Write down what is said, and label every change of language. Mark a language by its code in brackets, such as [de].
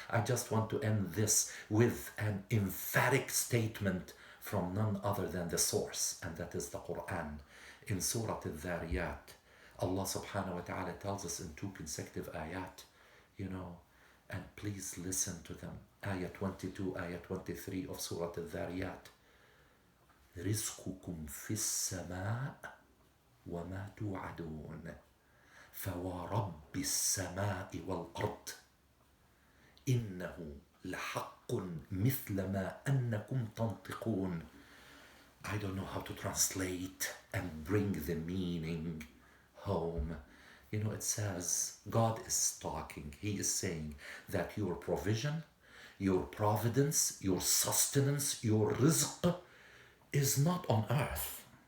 [en] I just want to end this with an emphatic statement from none other than the source, and that is the Quran. In Surah Al-Dhariyat, Allah subhanahu wa ta'ala tells us in 2 consecutive ayat, and please listen to them. Ayah 22, Ayah 23 of Surah Al-Dhariyat. [ar] رزقكم في السماء وما توعدون فورب السماء والأرض إنه لحق مثل ما أنكم تنطقون. [en] I don't know how to translate and bring the meaning home. It says, God is talking. He is saying that your provision, your providence, your sustenance, your rizq is not on earth.